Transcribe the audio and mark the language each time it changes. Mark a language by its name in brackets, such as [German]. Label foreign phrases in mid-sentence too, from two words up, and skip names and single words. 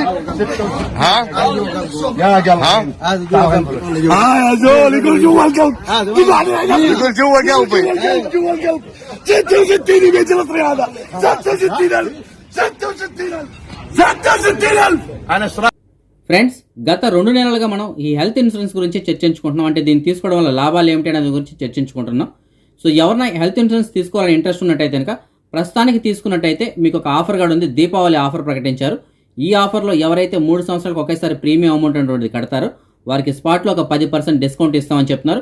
[Arabic] ها يا قلب يا زول يقول جوا القلب. يقول جوا قلبي. جوا القلب 66 يبي يجلطني هذا. 66,000 66,000 انا [Telugu] ఫ్రెండ్స్, గత 2 నెలలుగా మనం ఈ [English] health insurance [Telugu] గురించి చర్చించుకుంటున్నాం. అంటే దీన్ని తీసుకోవడం వల్ల లాభాలు ఏమిటి అనే గురించి చర్చించుకుంటున్నాం. సో ఎవరైనా [English] health insurance [Telugu] తీసుకోవాలని ఇంట్రెస్ట్ ఉన్నట్టయితే కనుక ప్రస్తుతానికి తీసుకున్నట్టయితే మీకు ఒక ఆఫర్ కూడా ఉంది. దీపావళి ఆఫర్ ప్రకటించారు. ఈ ఆఫర్లో ఎవరైతే 3 సంవత్సరాలకు ఒకేసారి [English] premium amount [Telugu] అనేటువంటిది కడతారో వారికి స్పాట్లో ఒక 10% డిస్కౌంట్ ఇస్తామని చెప్తున్నారు.